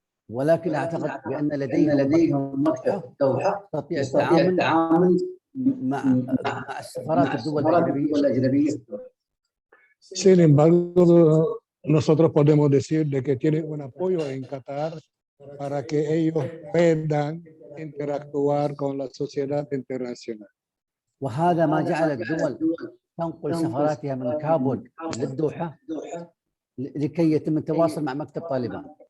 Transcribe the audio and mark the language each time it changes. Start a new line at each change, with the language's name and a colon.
Arabic: ولكن أعتقد بأن لديهم دوحة تستطيع التعامل مع السفارات الدول الأجنبية.
Spanish: Sin embargo, nosotros podemos decir de que tiene un apoyo en Qatar para que ellos puedan interactuar con la sociedad internacional.
Arabic: وهذا ما جعل الدول تنقل سفاراتها من كابول للدوحة لكي يتم التواصل مع مكتب طالبان.